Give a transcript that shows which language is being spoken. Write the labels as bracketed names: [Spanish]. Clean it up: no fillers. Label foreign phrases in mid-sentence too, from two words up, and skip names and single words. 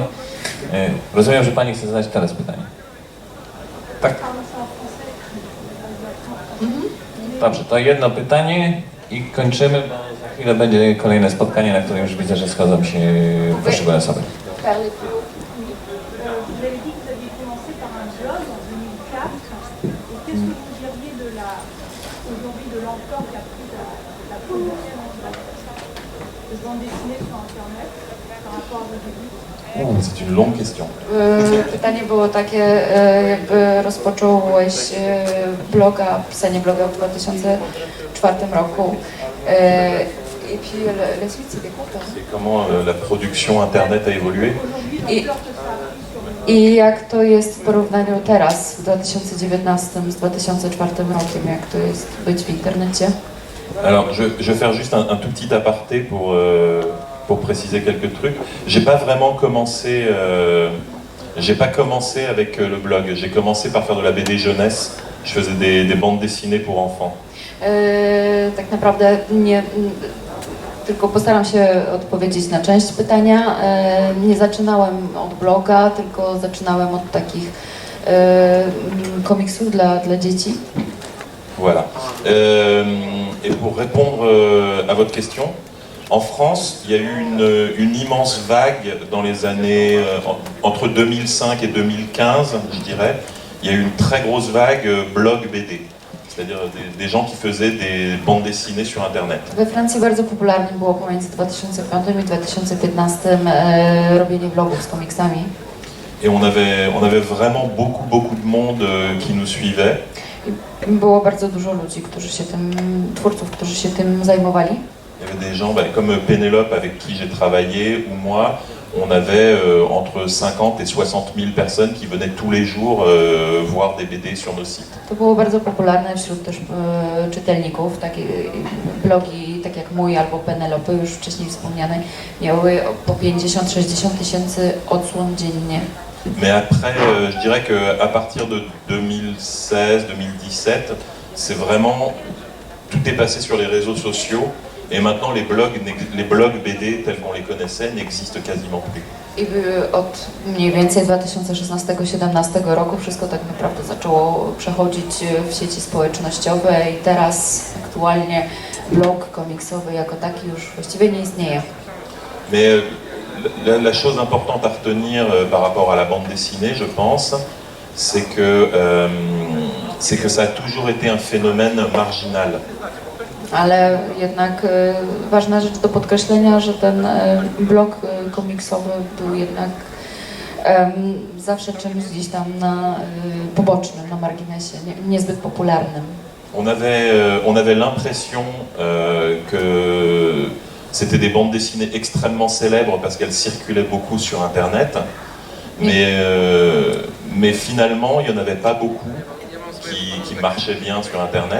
[Polish] Rozumiem, że Pani chce zadać teraz pytanie. Tak? Dobrze, to jedno pytanie i kończymy, bo za chwilę będzie kolejne spotkanie, na którym już widzę, że schodzą się poszczególne osoby. [French] Vous avez dit que vous aviez commencé par un blog en 2004. Et qu'est-ce que vous diriez aujourd'hui de l'ampleur qu'a pris la production de bande dessinée sur Internet par rapport à vos débuts? C'est une longue question. [Polish] Pytanie było takie, jakby rozpocząłeś pisanie bloga w 2004 roku. [French] Et puis la suite, c'était quoi? C'est comment la production internet a évolué. [Polish] I jak to jest w porównaniu teraz, w 2019 z 2004 rokiem, jak to jest być w internecie? [French] Alors, je vais faire juste un tout petit aparté pour préciser quelques trucs. J'ai pas commencé avec le blog. J'ai commencé par faire de la BD jeunesse. Je faisais des bandes dessinées pour enfants. [Polish] Tak naprawdę tylko postaram się odpowiedzieć na część pytania. Nie zaczynałem od bloga, tylko zaczynałem od takich komiksów dla dzieci. [French] Voilà. Et pour répondre à votre question, en France, il y a eu une immense vague dans les années entre 2005 et 2015, je dirais. Il y a eu une très grosse vague blog BD. C'est-à-dire des gens qui faisaient des bandes dessinées sur Internet. [Polish] We Francji bardzo popularnym było pomiędzy 2005 i 2015 robienie vlogów z komiksami. [French] Et on avait vraiment beaucoup de monde qui nous suivait. [Polish] I było bardzo dużo ludzi, twórców, którzy się tym zajmowali. [French] Il y avait des gens comme Pénélope avec qui j'ai travaillé ou moi. On avait entre 50 et 60 000 personnes qui venaient tous les jours voir des BD sur nos sites. [Polish] To było bardzo popularne wśród też czytelników, takie blogi tak jak mój albo Penelope, już wcześniej wspomnianej, miały po 50-60 tysięcy odsłon dziennie. [French] Mais après, je dirais qu'à partir de 2016-2017, c'est vraiment, tout est passé sur les réseaux sociaux et maintenant les blogs BD tels qu'on les connaissait n'existent quasiment plus. [Polish] I od mniej więcej 2016-2017 roku wszystko tak naprawdę zaczęło przechodzić w sieci społecznościowe i teraz aktualnie blog komiksowy jako taki już właściwie nie istnieje. [French] Mais la chose importante à retenir par rapport à la bande dessinée, je pense, c'est que ça a toujours été un phénomène marginal. [Polish] Ale jednak ważna rzecz do podkreślenia, że ten blog komiksowy był jednak zawsze czymś gdzieś tam na pobocznym, na marginesie, niezbyt popularnym. [French] On avait l'impression que c'était des bandes dessinées extrêmement célèbres parce qu'elles circulaient beaucoup sur Internet, mais finalement, il n'y en avait pas beaucoup qui marchaient bien sur Internet.